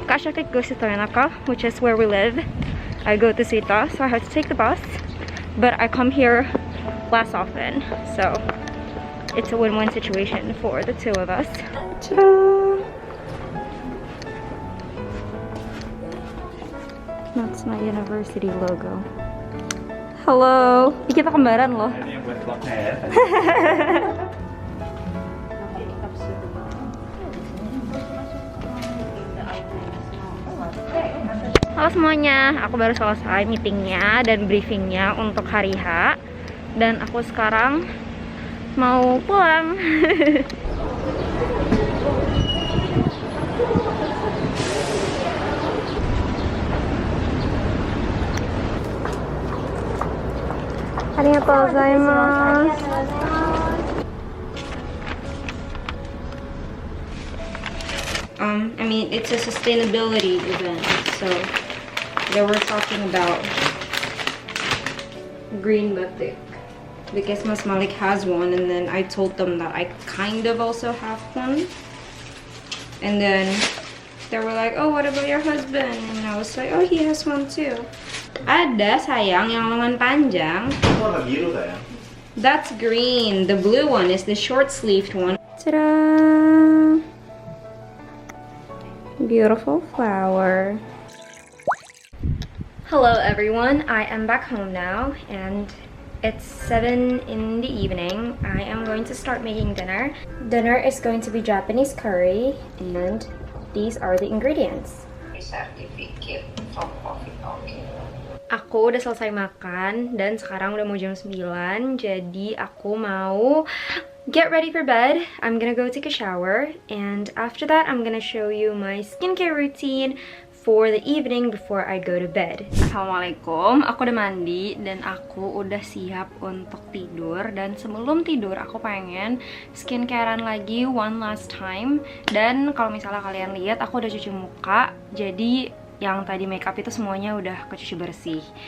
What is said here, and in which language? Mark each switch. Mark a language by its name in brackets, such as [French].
[English] Kashakik goes to Toyonaka, which is where we live. I go to Seita, so I have to take the bus, but I come here less often, so it's a win-win situation for the two of us. Ta-da! That's my university logo. [Indonesian] Hello. Kita kembaran loh. Ini yang buat vlognya ya. Halo semuanya, aku baru selesai meetingnya dan briefingnya untuk hari H, dan aku sekarang mau pulang. [Japanese] Arigatou gozaimasu. [English] I mean, it's a sustainability event, so they were talking about green batik because Mas Malik has one, and then I told them that I kind of also have one, and then they were like, oh, what about your husband? And I was like, oh, he has one too. [Indonesian] Ada sayang yang lengan panjang. Warna biru sayang. [English] That's green. The blue one is the short-sleeved one. Ta-da! Beautiful flower. Hello everyone. I am back home now and it's 7 in the evening. I am going to start making dinner. Dinner is going to be Japanese curry, and these are the ingredients. Certificate from Coffee Talking. [Indonesian] Aku udah selesai makan dan sekarang udah mau jam 9, jadi aku mau [English] get ready for bed. I'm gonna go take a shower, and after that I'm gonna show you my skincare routine for the evening before I go to bed. [Indonesian] Assalamualaikum, aku udah mandi dan aku udah siap untuk tidur, dan sebelum tidur aku pengen skincarean lagi [English] one last time. [Indonesian] Dan kalau misalnya kalian lihat, aku udah cuci muka, jadi yang tadi makeup itu semuanya udah kecuci bersih.